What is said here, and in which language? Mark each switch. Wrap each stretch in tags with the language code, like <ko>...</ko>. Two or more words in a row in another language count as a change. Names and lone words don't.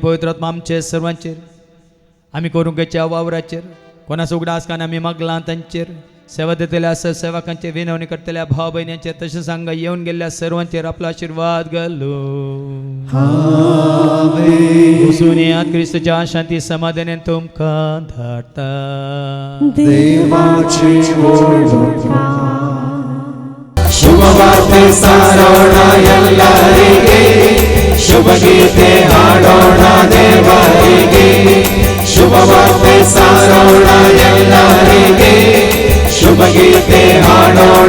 <kok>पवित्र आत्मा आमचे सर्वांचेर आमी करूंक घेच्या वावराचेर कोणाचो उगडा आसकान आमी मागलां तांचेर सेवा दितल्या सेवकांचे विनवणी करतल्या भाव भयणींचेर तशें सांगा येवन गेल्ल्या सर्वांचेर आपलो आशिर्वाद घालो. वचून येयात क्रिस्तच्या शांती समाधानान तुमकां धाडटा.</kok> <kn>ಶುಭವಾರ್ತೆ ಸಾರೋಣ ಎಲ್ಲರಿಗೆ ಶುಭಗೀತೆ ಹಾಡೋಣ ದೇವರಿಗೆ ಶುಭವಾರ್ತೆ ಸಾರೋಣ ಎಲ್ಲರಿಗೆ ಶುಭಗೀತೆ ಹಾಡೋಣ</kn>